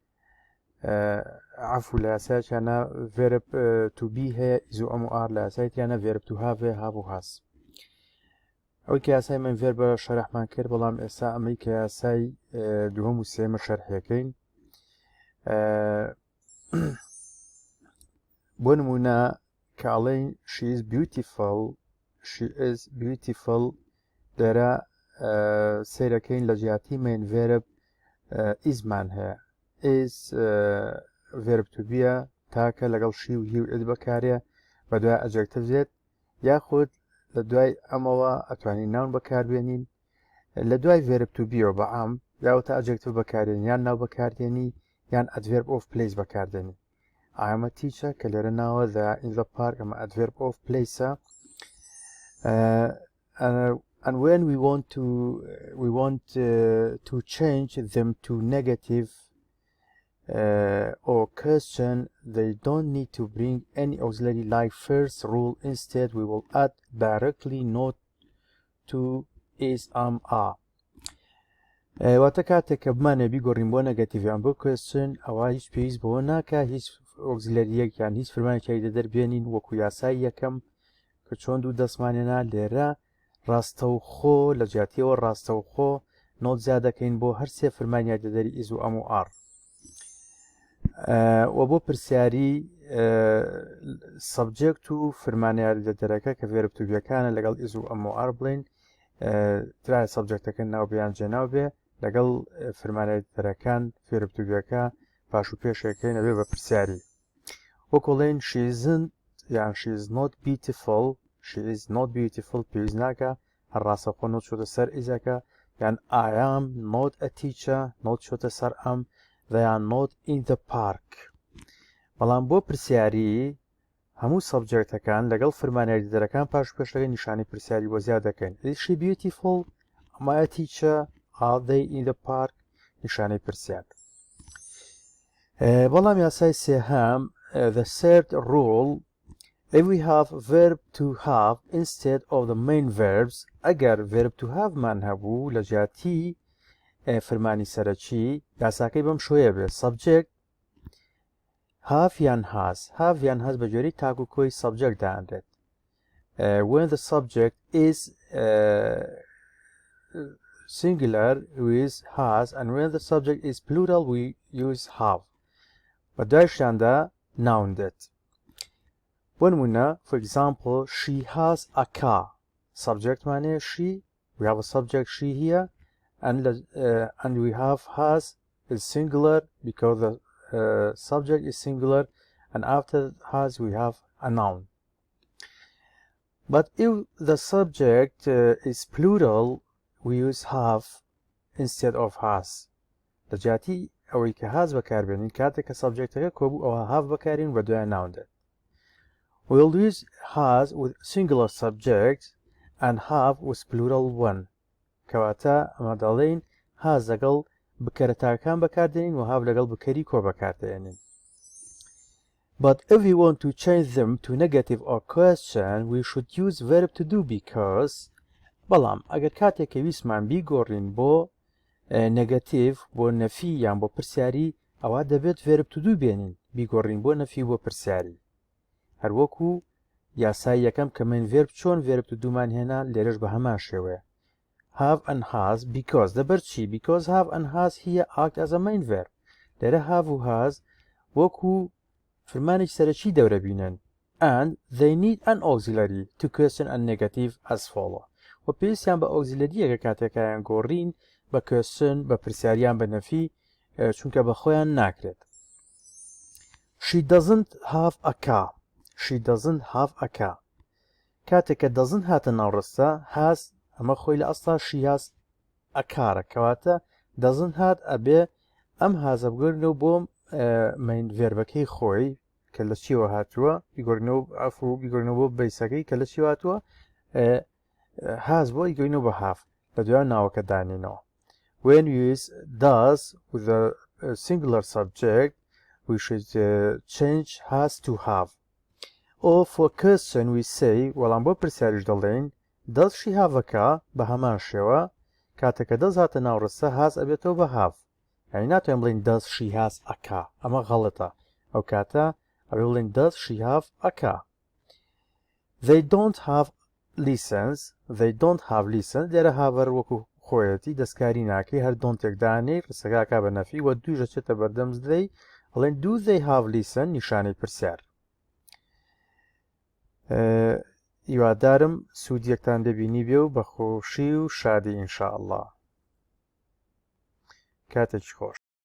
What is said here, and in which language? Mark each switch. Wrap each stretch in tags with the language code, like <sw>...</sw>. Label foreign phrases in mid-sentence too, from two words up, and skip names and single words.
<ckb>عفو لە یاسایەکیانە</ckb> <en>verb to be</en> <ckb>هەیە ئیزو ئەم و ئار لە یاسایەکیانە</ckb> <en>verb to have</en> <ckb>هەیە هاڤ و هاس ئەوەی کە یاسای</ckb> <en>main verb</en> <ckb>بە شەرحمان کرد بەڵام ئێستا ئەمەی کە یاسای دووەم و سێمە شەرحەکەین بۆ نمونە کە ئەڵێین</ckb> <en>she is beautiful</en> <ckb>لێرە سیرەکەین لە جیاتی</ckb> <en>main verb</en> <ckb>ئیزمان هەیە</ckb> <en>is verb to be</en> <ckb>تاکە لەگەڵ شی و هی و ئید بەکارێ بە دوای ئەجێکتیڤ زێت یاخود لە دوای ئەمەوە ئەتوانین ناون بەکاربێنین لە دوای</ckb> <en>verb to be</en> <ckb>بە عام یاوەتە ئەجێکتیڤ بەکارێنین یان ناو بەکاردێنی یان</ckb> <en>adverb of place</en> <ckb>بەکاردێنی ئامە تیچە کە لێرە ناوە</ckb> <en>in the park</en> <ckb>ئەمە</ckb> <en>adverb of place and when we want to change them to negative or question, they don't need to bring any auxiliary like first rule. Instead, we will add directly not to is are.</en> <ckb>واتە کاتێک کە بمانێ بیگۆڕین بۆ نەگەتیڤیان بۆ question ئەوە هیچ پێویست بۆ ناکە هیچ ئۆگزیلەریەک یان هیچ فرمانێکی دەربێنین وەکو یاسای یەکەم کە چۆن دوو دەستمانێنا لێرە ڕاستەوخۆ لە جیاتیەوە ڕاستەوخۆ نۆت زیادەکەین بۆ هەر سێ فرمانیا دەدەری ئیز و ئەم و ئار و بۆ پرسیاری سەبجێکت و فرمانیاری دەدەرەکە کە ڤێرب تو بیەکانە لەگەڵ ئیز و ئەم و ئار بڵین ترای سەبجێکتەکە ناوبیان جێناو بێ لەگەڵ فرمانیاری دەرەکان ڤێرب تو بیەکە پاش و پێشەکەی نەبێ بە پرسیاری وەکۆڵێن</ckb> <en>she isn't</en> <ckb>یان</ckb> <en>she is not</en> <ckb>beautiful پێویست ناکە هەر ڕاستەوخۆ نۆت چۆتە سەر ئیزەکە یان</ckb> <en>I am not a teacher</en> <ckb>نۆت چۆتە سەر ئەم</ckb> <en>they are not in the park</en> <ckb>بەڵام بۆ پرسیاری هەموو سەبجێکتەکان لەگەڵ فرمانیاری دەرەکان پاش پێشەکە نیشانی پرسیاری بۆ زیاد دەکەین</ckb> <en>is she beautiful am I a teacher are they in the park</en> <ckb>نیشانەی پرسیار بەڵام یاسای سێهەم</ckb> <en>the third rule if we have verb to have instead of the main verbs</en> <ckb>ئەگەر</ckb> <en>verb to have</en> <ckb>مان هەبوو لە جیاتی فرمانی سەرەکی یاساکەی بەم شوەیە بێت</ckb> <en>subject have</en> <ckb>یان has بە جۆری تاکو کۆی subject دانرێت</ckb> <en>when the subject is singular we use has and when the subject is plural we use have</en> <ckb>بە دوایشیاندا</ckb> <en>noun دێت بۆ نمونە for example she has a car subject مانێ she we have a subject she here and we have has is singular because the subject is singular and after has we have a noun but if the subject is plural we use have instead of has</en> <ckb>لە جیاتی ئەوەی کە has بەکاربێنین کاتێک کە سەبجێکتەکە کۆبوو ئەوە have بەکارین بە دوای noun دێت</ckb> <en>we will use has with singular subject and have with plural one</en> <ckb>کەواتە ئەمە دەڵێن has لەگەڵ بکەرەتاکان بەکاردێنین و have لەگەڵ بکەری کۆ بەکاردێنین</ckb> <en>but if we want to change them to negative or question we should use verb to do because</en> <ckb>بەڵام ئەگەر کاتێک کە ویسمان بیگۆڕین بۆ نەگەتیڤ بۆ نەفی یان بۆ پرسیاری ئەوە دەبێت</ckb> <en>verb to</en> <ckb>do بێنین بیگۆڕین بۆ نەفی بۆ پرسیاری هەروەکو یاسای یەکەم کە من verb چۆن</ckb> <en>verb to do</en> <ckb>مان هێنا لێرەش بە هەمان شێوەیە</ckb> <en>have and has because</en> <ckb>دەبەر چی</ckb> <en>because have and has here act as a main verb</en> <ckb>لێرە have و has وەکو فرمانێکی سەرەکی دەورە بینن</ckb> <en>and they need an auxiliary to question and negative as follow</en> <ckb>و پێویستیان بە ئۆگزیلەریەکە کاتێکیان گۆڕین بە question بە پرسیاریان بە نەفی چونکە بە خۆیان ناکرێت</ckb> <en>she doesn't have a car</en> <ckb>کاتێک کە doesn't هاتە ناوڕستە has ئەمە خۆی لە ئەستا</ckb> <en>she has a car</en> <ckb>کەواتە doesn't هات ئەبێ ئەم هازە بگەڕنەوە بۆ main verbەکەی خۆی کە لە چیەوە هاتووە بیگۆڕینەوە ئەفڕوو بیگۆڕینەوە بەیسەکەی کە لە چی هاتووە has بۆ یگەینەوە بە have لە دوایان ناوەکە دانێنەوە.</ckb> <en>When we use does with a singular subject we should change has to have. Or for question we say</en> <ckb>وەڵام بۆ پرسیاریش دەڵێن</ckb> <en>does she have a car</en> <ckb>بە هەمان شێوە کاتێکە does هاتە ناوڕستە has ئەبێتەوە بە have. یعنی ناتوانین بڵین</ckb> <en>does she has a car</en> <ckb>ئەمە غەڵەتە ئەو کاتە ئەبێ بڵین</ckb> <en>does she have a car. They don't have license</en> <ckb>لێرە هاڤەر وەکو خۆیەتی دەستکاری ناکەی هەر دۆنتێک دانێ ڕستەکە بە نەفی و دووژە چێتە بەردەم دەی ئەڵێن</ckb> <en>do they have license</en> <ckb>نیشانەی پرسیار. هیوادارم سوودیەکتان دەبینی بێ و بە خۆشی و شادی ئینشاءالله. کاتێکی خۆش.</ckb>